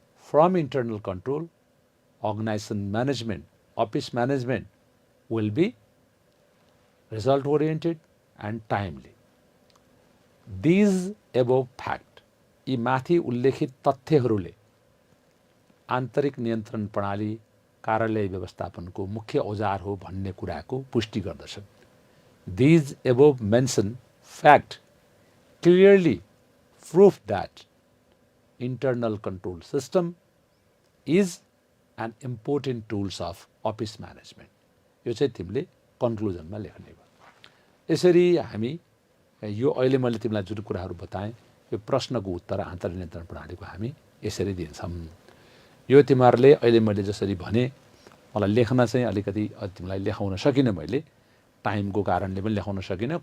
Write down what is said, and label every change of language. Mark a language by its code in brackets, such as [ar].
[en] From internal control, organisation management, office management will be result oriented and timely. These above fact, [ne] यी माथि उल्लेखित तथ्यहरूले आन्तरिक नियन्त्रण प्रणाली कार्यालय व्यवस्थापनको मुख्य औजार हो भन्ने कुराको पुष्टि गर्दछन्। [en] These above mentioned fact clearly prove that internal control system is an important tools of office management. [ne] यो चाहिँ तिमीले कन्क्लुजनमा लेख्ने भयो। यसरी हामी यो अहिले मैले तिमीलाई जुन कुराहरू बताएँ, यो प्रश्नको उत्तर आन्तरिक नियन्त्रण प्रणालीको हामी यसरी दिन्छौँ। यो तिमीहरूले अहिले मैले जसरी भने, मलाई लेख्न चाहिँ अलिकति तिमीलाई लेखाउन सकिनँ, मैले टाइमको कारणले पनि लेखाउन सकिनँ।